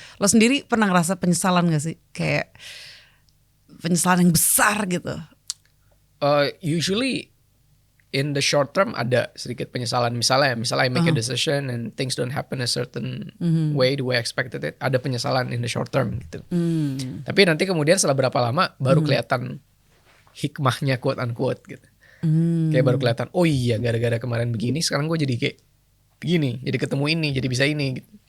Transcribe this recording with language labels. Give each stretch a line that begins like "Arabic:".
Indonesian: Lo sendiri pernah ngerasa penyesalan gak sih? Kayak penyesalan yang besar gitu?
English: Usually in the short term
Indonesian: ada sedikit penyesalan. Misalnya
English: I make a decision and things don't happen a certain way the way I expected it.
Indonesian: Ada penyesalan
English: in the short term
Indonesian: gitu. Tapi nanti kemudian setelah berapa lama baru kelihatan hikmahnya
English: quote unquote
Indonesian: gitu. Kayak baru kelihatan, oh iya gara-gara kemarin begini sekarang gue jadi kayak begini, jadi ketemu ini, jadi bisa ini gitu.